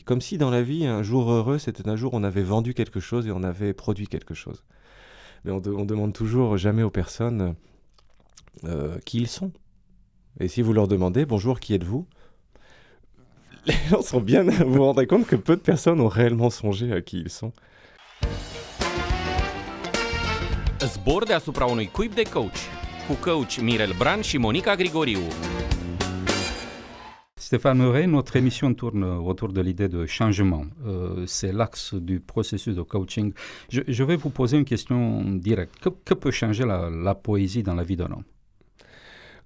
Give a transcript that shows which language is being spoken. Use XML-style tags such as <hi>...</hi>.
<fr>Comme si dans la vie, un jour heureux, c'était un jour où on avait vendu quelque chose et on avait produit quelque chose. Mais on demande toujours jamais aux personnes qui ils sont. Et si vous leur demandez, bonjour, qui êtes-vous ? Les gens sont bien... Vous vous rendez compte que peu de personnes ont réellement songé à qui ils sont.</fr> <ro>Zbor deasupra unui cuib de coach, cu coach Mirel Bran și Monica Grigoriu.</ro> <fr>Stéphane Meuret, notre émission tourne autour de l'idée de changement. C'est l'axe du processus de coaching. Je vais vous poser une question directe. Que peut changer la poésie dans la vie d'un homme ?</fr>